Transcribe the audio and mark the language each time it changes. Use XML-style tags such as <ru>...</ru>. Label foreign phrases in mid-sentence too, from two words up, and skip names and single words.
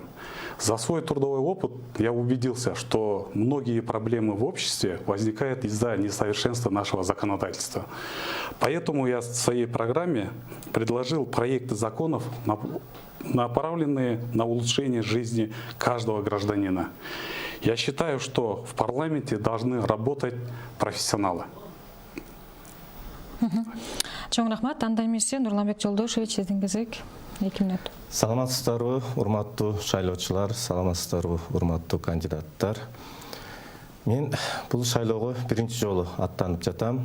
<ru>За свой трудовой опыт я убедился, что многие проблемы в обществе возникают из-за несовершенства нашего законодательства. Поэтому я в своей программе предложил проекты законов, направленные на улучшение жизни каждого гражданина. Я считаю, что в парламенте должны работать профессионалы.</ru> <ky>Чоң рахмат. Анда эмесе Нурланбек Жолдошевич, сиздин кезек 2 мүнөт. Саламатсыздарбы, урматтуу шайлоочулар, саламатсыздарбы, урматтуу кандидаттар. Мен бул шайлоого биринчи жолу аттанып жатам.</ky>